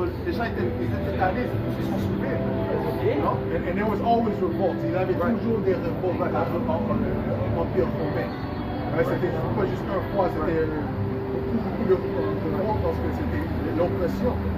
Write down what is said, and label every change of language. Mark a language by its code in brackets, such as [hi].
[fr] Les gens étaient tannés, ils se sont soulevés. [en] And there was always revolt. [fr] Il y avait toujours des révoltes dans l'Empire romain. C'était pas juste une fois, c'était beaucoup de révoltes parce que c'était l'oppression.